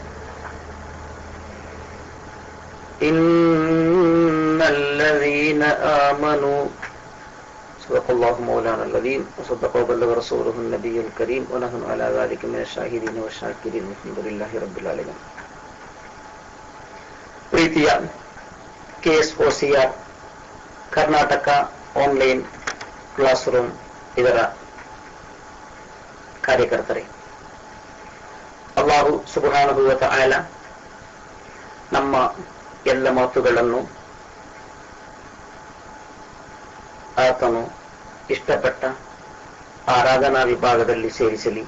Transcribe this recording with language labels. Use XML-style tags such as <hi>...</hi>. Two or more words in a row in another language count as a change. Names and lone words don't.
<ar>إن الذين آمنوا صدق الله مولانا العظيم وصدق وبلغ رسوله النبي الكريم ونحن على ذلك من الشاهدين والشاكرين الحمد لله رب العالمين.</ar> <kn>ಪ್ರೀತಿಯ KSOCR ಕರ್ನಾಟಕ ಆನ್ಲೈನ್ ಕ್ಲಾಸ್ ರೂಮ್ ಇದರ ಕಾರ್ಯಕರ್ತರೇ,</kn> <ar>الله سبحانه وتعالى</ar> <kn>ನಮ್ಮ ಎಲ್ಲ ಮಾತುಗಳನ್ನು ಆತನು ಇಷ್ಟಪಟ್ಟ ಆರಾಧನಾ ವಿಭಾಗದಲ್ಲಿ ಸೇರಿಸಲಿ.</kn>